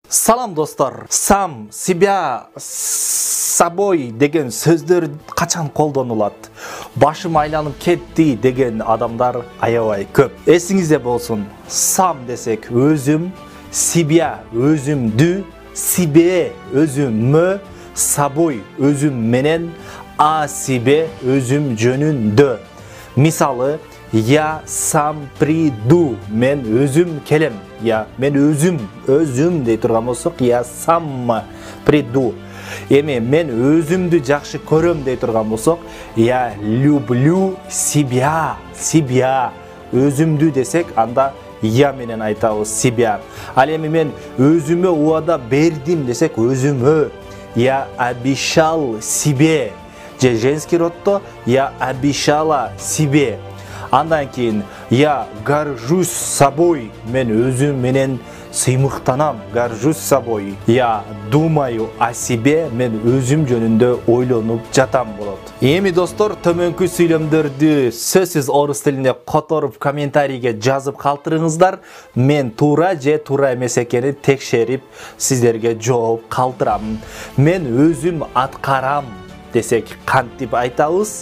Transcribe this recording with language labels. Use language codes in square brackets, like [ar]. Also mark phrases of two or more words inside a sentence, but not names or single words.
[ky] Салам достор. [ru] Сам, себя, собой [ky] деген сөздөр качан колдонулат? Башым айланып кетти деген адамдар аябай көп. Эсиңизде болсун. Сам десек өзүм, себя өзүмдү, себе өзүммө, собой өзүм менен, [ru] а себе [ky] өзүм жөнүндө. Мисалы, [ru] я сам приду, [ky] мен өзүм келем. Я мен өзүм дей турган болсок, [ru] я сам приду. [ky] Эми мен өзүмдү жакшы көрөм дей турган болсок, [ru] я люблю себя. [ky] Өзүмдү десек, анда я менен айтабыз себя. Ал эми мен өзүмө убада бердим десек, өзүмө. [ru] Я обещал себе. Же женский роддо я обещала себе. [ky] Андан кийин [ru] я горжусь собой, [ky] мен өзүм менен сыймыктанам, [ru] горжусь собой. Я думаю о себе, [ky] мен өзүм жөнүндө ойлонуп жатам болот. Эми достор, төмөнкү сүйлөмдөрдү сөзсүз орус тилинде которуп комментарийге жазып калтырыңыздар. Мен туура же туура эмес экенин текшерип сиздерге жооп калтырам. Мен өзүм аткарам десек кантип айтабыз?